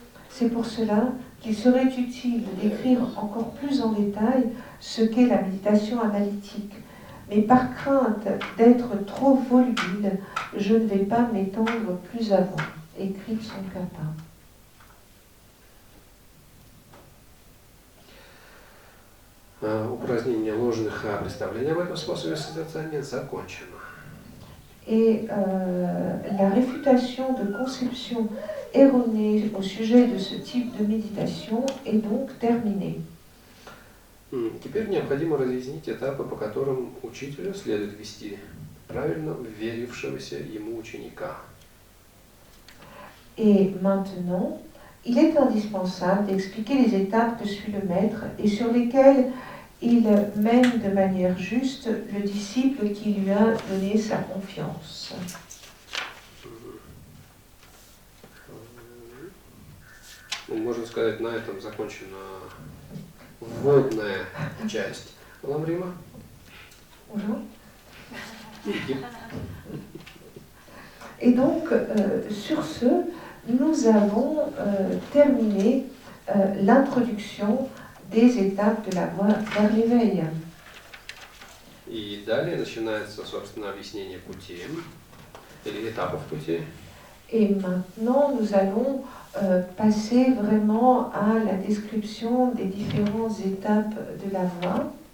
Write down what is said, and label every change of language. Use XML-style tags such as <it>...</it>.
<fr>C'est pour cela qu'il serait utile de décrire encore plus en détail ce qu'est la méditation analytique. Mais par crainte d'être trop volubile, je ne vais pas m'étendre plus avant, écrit Tsongkhapa.</fr> <ru>Упразднение ложных представлений об этом способе созерцания закончено.</ru> <fr>Et la réfutation de conceptions erronées au sujet de ce type de méditation est donc terminée.</fr> <ru>Теперь необходимо разъяснить этапы, по которым учителю следует вести правильно верившегося ему ученика.</ru> <fr>Et maintenant, il est indispensable d'expliquer les étapes que suit le maître et sur lesquelles il mène de manière juste le disciple qui lui a donné sa confiance.</fr> <ru>Можно сказать, на этом закончена вводная часть Ламрима.</ru> <fr>Bonjour. Et donc, sur ce, nous avons terminé l'introduction des étapes de la voie vers l'éveil.</fr> <ru>И далее начинается, собственно, объяснение пути, или этапов пути.</ru> <fr>Et maintenant, nous allons passer vraiment à la description des différentes étapes de la voix.</fr>